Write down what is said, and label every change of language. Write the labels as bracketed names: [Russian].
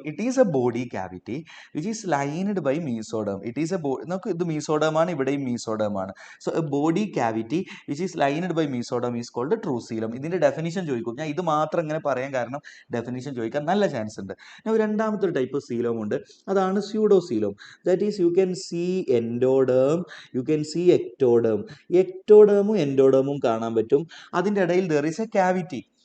[English] It is a body cavity which is lined by mesoderm. It is a [Malayalam] നമുക്ക് ഇത് mesoderm ആണ്, ഇവിടെയും mesoderm ആണ്. [English] So a body cavity which is lined by mesoderm is called true coelom. [Malayalam] ഇതിന്റെ definition ചോദിക്കും. ഞാൻ ഇത് മാത്രം ഇങ്ങനെ പറയാൻ കാരണം ഡെഫിനിഷൻ ചോദിക്കാൻ നല്ല ചാൻസ് ഉണ്ട്. രണ്ടാമത്തെ ഒരു ടൈപ്പ് സീലോം ഉണ്ട്, അതാണ് pseudo coelom. [English] That is you can see endoderm, you can see ectoderm. [Malayalam] എക്ടോഡേമും എൻഡോഡേമും കാണാൻ പറ്റും. അതിൻ്റെ ഇടയിൽ [English] There is a cavity.